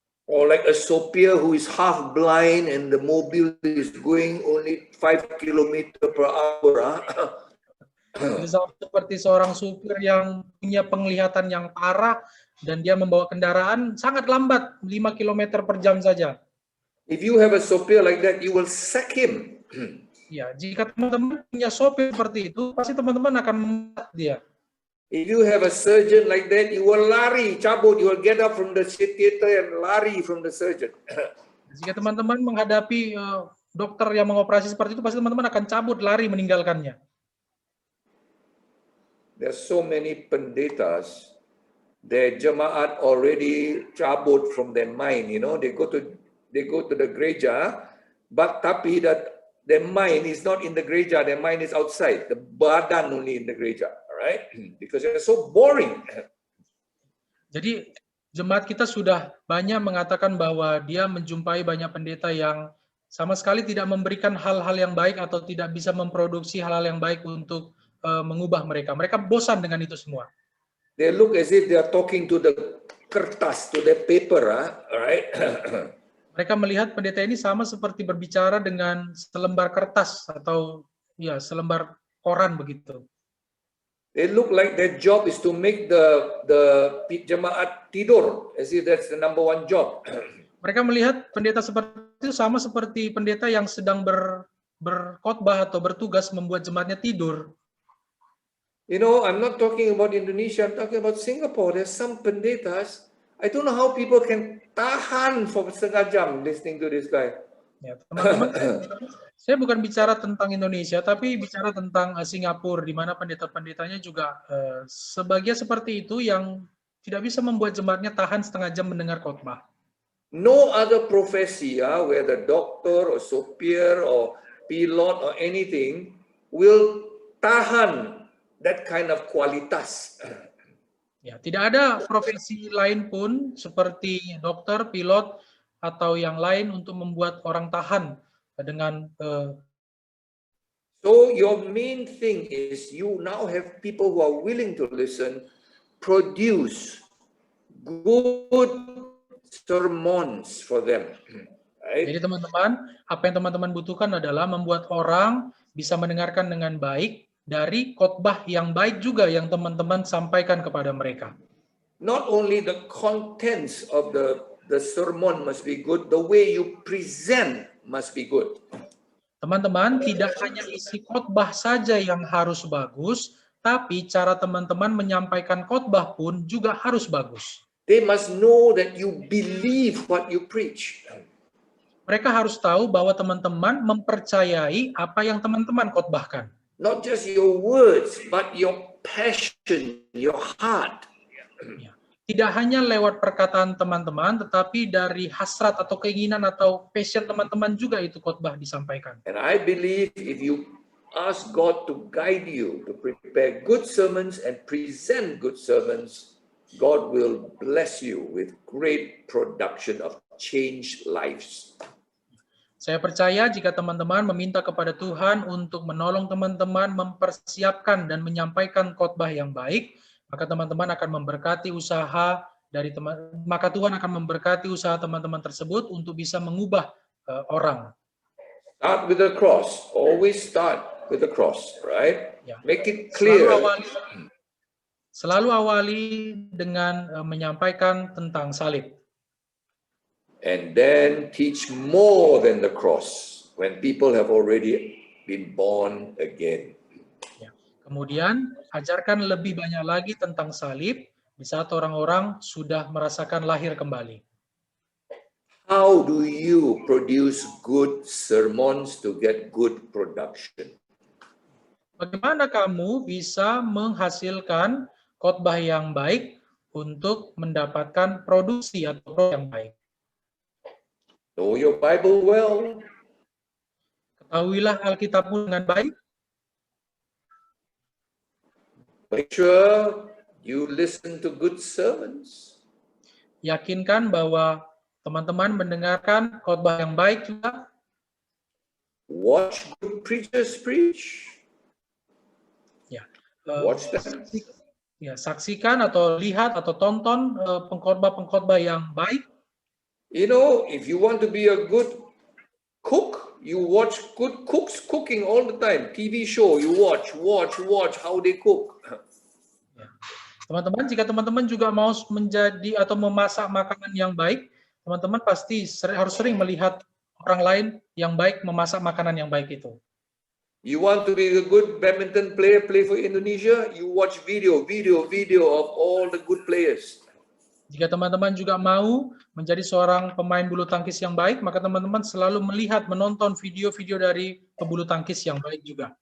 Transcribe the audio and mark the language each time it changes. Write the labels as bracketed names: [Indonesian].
[English] Or like a sopir who is half blind and the mobile is going only 5 km per hour. [Indonesian] Seperti seorang supir yang punya penglihatan yang parah dan dia membawa kendaraan sangat lambat, 5 km per jam saja. [English] If you have a sopir like that, you will sack him. [Indonesian] Ya, jika teman-teman punya sopir seperti itu, pasti teman-teman akan mengat dia. [English] If you have a surgeon like that, you will [Indonesian] lari, cabut, [English] you will get up from the theater and lari from the surgeon. [Indonesian] Jika teman-teman menghadapi dokter yang mengoperasi seperti itu, pasti teman-teman akan cabut, lari, meninggalkannya. [English] There are so many pendetas, their jemaat already cabut from their mind, you know, they go to the gereja, but tapi that their mind is not in the gereja, their mind is outside, the badan only in the gereja. Right? Because it's so boring. [Indonesian] Jadi jemaat kita sudah banyak mengatakan bahwa dia menjumpai banyak pendeta yang sama sekali tidak memberikan hal-hal yang baik atau tidak bisa memproduksi hal-hal yang baik untuk mengubah mereka. Mereka bosan dengan itu semua. [English] They look as if they are talking to the kertas, to the paper, right? [Indonesian] Mereka melihat pendeta ini sama seperti berbicara dengan selembar kertas atau ya selembar koran begitu. [English] They look like their job is to make the [Indonesian] jemaat tidur, [English] as if that's the number one job. [Indonesian] Mereka melihat pendeta seperti itu sama seperti pendeta yang sedang berkhotbah atau bertugas membuat jemaatnya tidur. [English] You know, I'm not talking about Indonesia, I'm talking about Singapore. There's some pendetas, I don't know how people can tahan for [Indonesian] setengah jam [English] listening to this guy. [Indonesian] Ya, teman-teman, saya bukan bicara tentang Indonesia, tapi bicara tentang Singapura, di mana pendeta-pendetanya juga sebagian seperti itu yang tidak bisa membuat jemaatnya tahan setengah jam mendengar khotbah. [English] No other profesi, whether doctor or supir or pilot or anything, will tahan that kind of kualitas. [Indonesian] Ya, tidak ada profesi lain pun seperti dokter, pilot, atau yang lain untuk membuat orang tahan dengan [English] So your main thing is you now have people who are willing to listen, produce good sermons for them. Right? [Indonesian] Jadi teman-teman, apa yang teman-teman butuhkan adalah membuat orang bisa mendengarkan dengan baik dari khotbah yang baik juga yang teman-teman sampaikan kepada mereka. [English] Not only the contents of the sermon must be good, the way you present must be good. [Indonesian] Teman-teman, tidak hanya isi khotbah saja yang harus bagus, tapi cara teman-teman menyampaikan khotbah pun juga harus bagus. [English] They must know that you believe what you preach. [Indonesian] Mereka harus tahu bahwa teman-teman mempercayai apa yang teman-teman khotbahkan. [English] Not just your words, but your passion, your heart. [Indonesian] Ya. Tidak hanya lewat perkataan teman-teman, tetapi dari hasrat atau keinginan atau passion teman-teman juga itu khotbah disampaikan. [English] And I believe if you ask God to guide you to prepare good sermons and present good sermons, God will bless you with great production of changed lives. [Indonesian] Saya percaya jika teman-teman meminta kepada Tuhan untuk menolong teman-teman mempersiapkan dan menyampaikan khotbah yang baik, maka teman-teman akan memberkati usaha dari maka Tuhan akan memberkati usaha teman-teman tersebut untuk bisa mengubah orang. [English] Start with the cross. Always start with the cross, right? [Indonesian] Ya. [English] Make it clear. [Indonesian] Selalu awali dengan menyampaikan tentang salib. [English] And then teach more than the cross when people have already been born again. [Indonesian] Ya. Kemudian ajarkan lebih banyak lagi tentang salib di saat orang-orang sudah merasakan lahir kembali. [English] How do you produce good sermons to get good production? [Indonesian] Bagaimana kamu bisa menghasilkan khotbah yang baik untuk mendapatkan produksi atau produk yang baik? [English] Know your Bible well. [Indonesian] Ketahuilah Alkitabmu dengan baik. [English] Make sure you listen to good sermons. [Indonesian] Yakinkan bahwa teman-teman mendengarkan khotbah yang baik juga. [English] Watch good preachers preach. [Indonesian] Ya. [English] Watch them. [Indonesian] Ya, saksikan atau lihat atau tonton pengkhotbah-pengkhotbah yang baik. [English] You know, if you want to be a good cook, you watch good cooks cooking all the time. TV show, you watch how they cook. [Indonesian] Ya. Teman-teman, jika teman-teman juga mau menjadi atau memasak makanan yang baik, teman-teman pasti harus sering melihat orang lain yang baik memasak makanan yang baik itu. [English] You want to be a good badminton player, play for Indonesia, you watch video of all the good players. [Indonesian] Jika teman-teman juga mau menjadi seorang pemain bulu tangkis yang baik, maka teman-teman selalu melihat, menonton video-video dari pebulu tangkis yang baik juga.